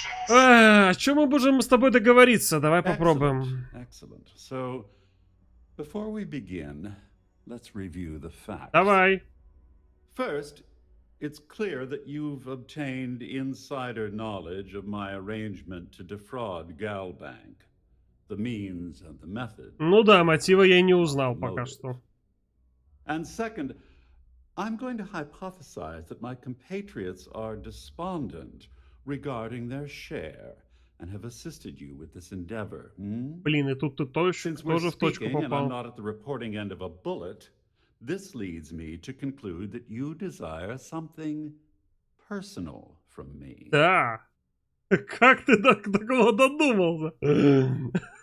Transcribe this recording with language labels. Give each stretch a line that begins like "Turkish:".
Russian: О чем мы можем с тобой договориться? Давай попробуем.
English: Excellent. So, before we begin, let's review the facts.
Russian: Давай.
English: First, it's clear that you've obtained insider knowledge of my arrangement to defraud Galbank. The means and the method.
Russian: Ну да, мотива я не узнал пока что.
English: And second, I'm going to hypothesize that my compatriots are despondent regarding their share and have assisted you with this endeavor.
Russian: Блин, и тут ты тоже в точку попал.
English: And I'm not at the reporting end of a bullet. This leads me to conclude that you desire something personal from me.
Russian: Да. Как ты до такого додумался?